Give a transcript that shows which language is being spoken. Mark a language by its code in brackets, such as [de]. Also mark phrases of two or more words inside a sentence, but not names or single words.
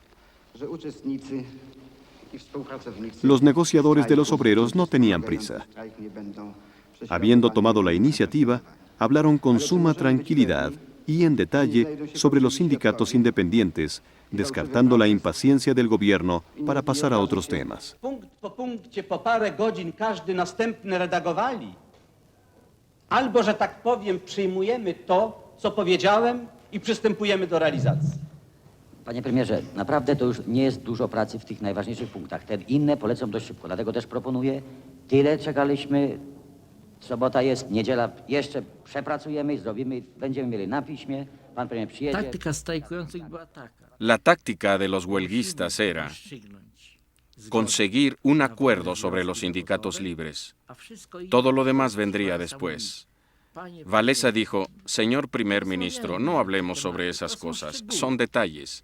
[es] Los negociadores de los obreros no tenían prisa. Habiendo tomado la iniciativa, hablaron con suma tranquilidad y en detalle sobre los sindicatos independientes, descartando la impaciencia del gobierno para pasar a otros temas. [pl] Punkt po punkcie po parę godzin każdy następny redagowali. Albo, że tak powiem, przyjmujemy to, co powiedziałem i przystępujemy do realizacji. Panie premierze, naprawdę to już nie jest dużo pracy w tych najważniejszych punktach. Te inne polecą dość szybko, dlatego też proponuję, tyle czekaliśmy, sobota jest, niedziela jeszcze przepracujemy i zrobimy, będziemy mieli na piśmie, pan premier przyjedzie. Taktyka strajkujących była taka. [es] La táctica de los huelguistas era conseguir un acuerdo sobre los sindicatos libres. Todo lo demás vendría después. Wałęsa dijo, señor primer ministro, no hablemos sobre esas cosas, son detalles.